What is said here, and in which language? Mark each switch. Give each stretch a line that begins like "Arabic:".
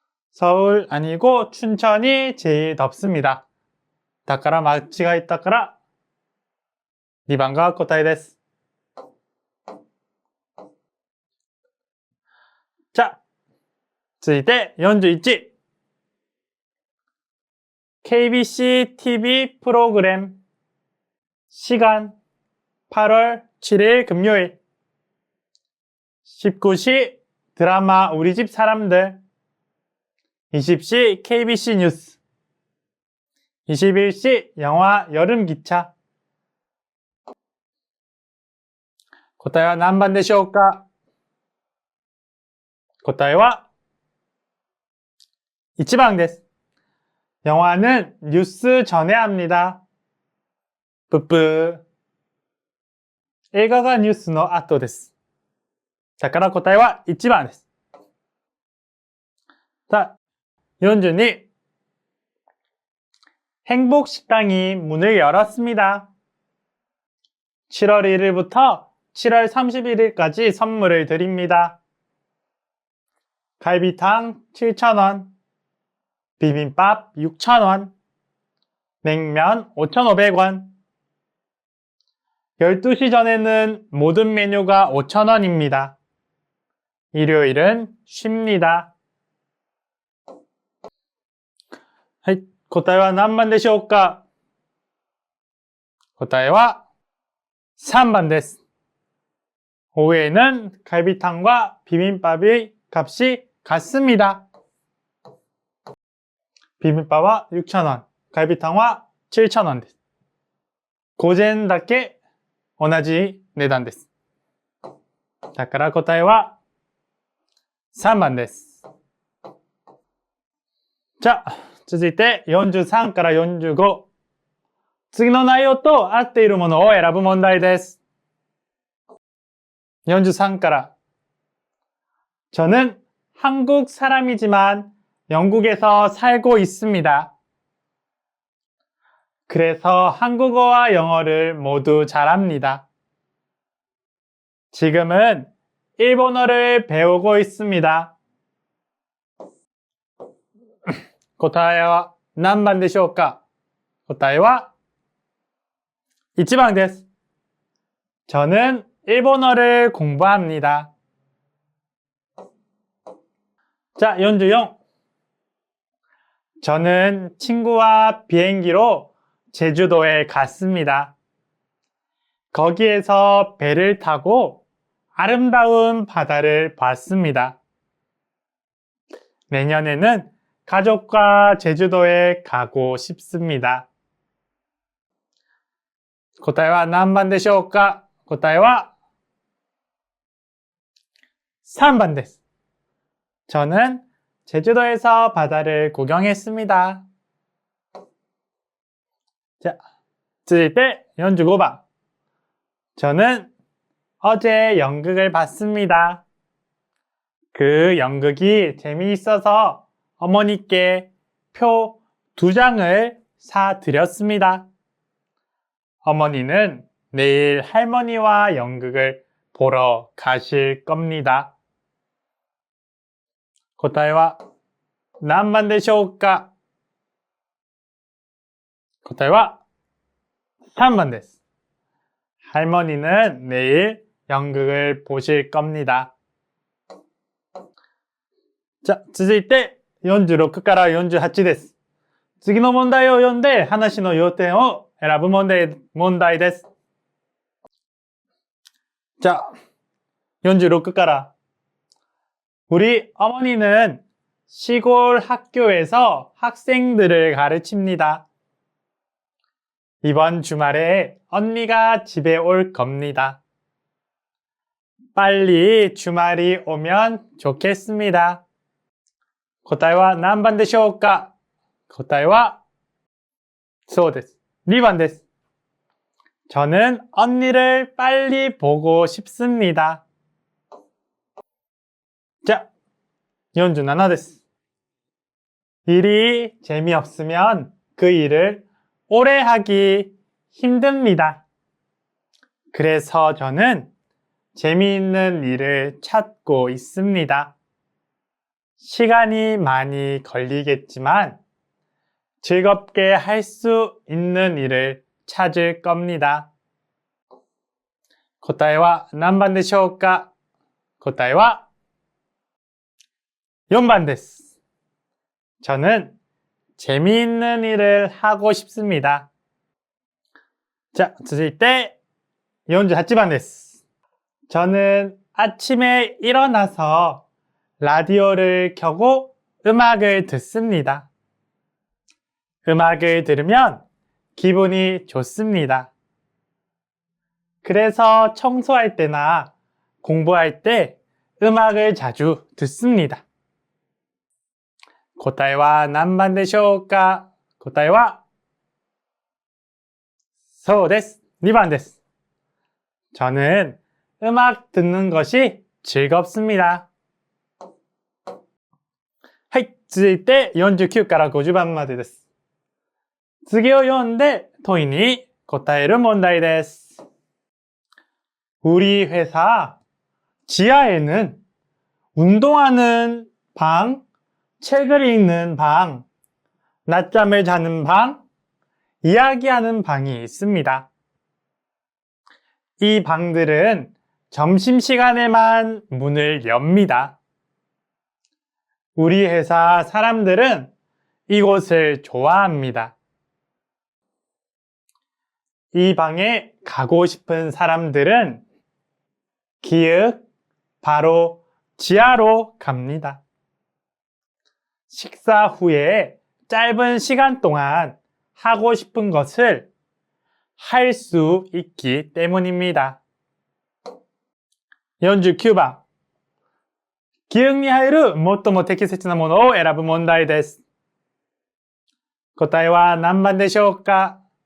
Korean: 서울 아니고 춘천이 제일 덥습니다.
Japanese: だから間違えたから2番が答えです。 자, 続いて41.
Korean: KBC TV 프로그램 시간 8월 7일 금요일 19시 드라마 우리 집 사람들 20시 KBC 뉴스 21시 영화 여름기차
Japanese: 答えは何番でしょうか？答えは1番です。
Korean: 영화는 뉴스 전에 합니다. 뿌뿌.
Japanese: 映画がニュースの後です。だから答えは1番です。
Korean: 자, 42. 행복식당이 문을 열었습니다. 7월 1일부터 7월 31일까지 선물을 드립니다. 갈비탕 7,000원, 비빔밥 6,000원, 냉면 5,500원. 12시 전에는 모든 메뉴가 5,000원입니다. 일요일은 쉽니다.
Japanese: はい、答えは何番でしょうか？答えは3番です。
Korean: 오후에는 갈비탕과 비빔밥의 값이 같습니다. 비빔밥은 6,000원, 갈비탕은 7,000원です。
Japanese: 午前だけ同じ値段です。だから答えは3番です。じゃあ、続いて43から45。次の内容と合っているものを選ぶ問題です。
Korean: 43から저는 한국 사람이지만 영국에서 살고 있습니다. 그래서 한국어와 영어를 모두 잘합니다. 지금은 일본어를 배우고 있습니다.
Japanese: 答えは何番でしょうか？答えは1番です。
Korean: 저는 일본어를 공부합니다. 자, 44. 저는 친구와 비행기로 제주도에 갔습니다. 거기에서 배를 타고 아름다운 바다를 봤습니다. 내년에는 가족과 제주도에 가고 싶습니다.
Japanese: 答えは何番でしょうか？答えは3番です。
Korean: 저는 제주도에서 바다를 구경했습니다.
Japanese: 자, 続いて45번.
Korean: 저는 어제 연극을 봤습니다. 그 연극이 재미있어서 어머니께 표 2장을 사드렸습니다. 어머니는 내일 할머니와 연극을 보러 가실 겁니다.
Japanese: 答えは何番でしょうか？答えは3番です。
Korean: 할머니는 내일 연극을 보실 겁니다.
Japanese: 자, 続いて46から48です。次の問題を読んで話の要点を選ぶ問題です。
Korean: 자, 46から 우리 어머니는 시골 학교에서 학생들을 가르칩니다. 이번 주말에 언니가 집에 올 겁니다. 빨리 주말이 오면 좋겠습니다.
Japanese: 答えは何番でしょうか？答えはそうです。2番です。
Korean: 저는 언니를 빨리 보고 싶습니다.
Japanese: 자, 47です。
Korean: 일이 재미없으면 그 일을 오래 하기 힘듭니다. 그래서 저는 재미있는 일을 찾고 있습니다. 시간이 많이 걸리겠지만 즐겁게 할 수 있는 일을 찾을 겁니다.
Japanese: 答えは何番でしょうか？答えは4번です。
Korean: 저는 재미있는 일을 하고 싶습니다.
Japanese: 자, 続いて48번です。
Korean: 저는 아침에 일어나서 라디오를 켜고 음악을 듣습니다. 음악을 들으면 기분이 좋습니다. 그래서 청소할 때나 공부할 때 음악을 자주 듣습니다.
Japanese: 答えは何番でしょうか？答えはそうです。2번です。
Korean: 저는 음악 듣는 것이 즐겁습니다.
Japanese: はい、続いて49から50番までです。次を読んで問いに答える問題です。
Korean: 우리 회사 지하에는 운동하는 방, 책을 읽는 방, 낮잠을 자는 방, 이야기하는 방이 있습니다. 이 방들은 점심시간에만 문을 엽니다. 우리 회사 사람들은 이곳을 좋아합니다. 이 방에 가고 싶은 사람들은 기역, 바로 지하로 갑니다. 식사 후에 짧은 시간 동안 하고 싶은 것을 할 수 있기 때문입니다.
Japanese: 49番記憶に入る最も適切なものを選ぶ問題です。答えは何番でしょうか？